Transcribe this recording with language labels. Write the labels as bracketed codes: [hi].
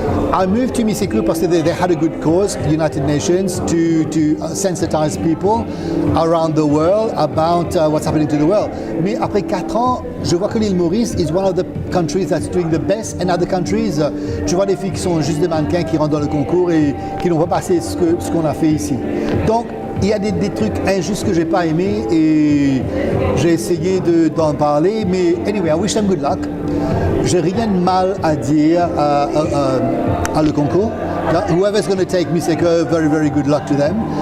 [en] I moved to Miseko because they had a good cause, United Nations, to sensitize people around the world about what's happening to the world. [fr] Mais après 4 ans, je vois que l'île Maurice [en] is one of the countries that's doing the best, and other countries, [fr] tu vois des filles qui sont juste des mannequins qui rentrent dans le concours et qui n'ont pas passé ce qu'on a fait ici. Donc, il y a des trucs injustes que j'ai pas aimés et j'ai essayé d'en parler, mais [en] anyway, I wish them good luck. [fr] J'ai rien de mal à dire à le concours. [en] Whoever's going to take Miseko, very, very good luck to them.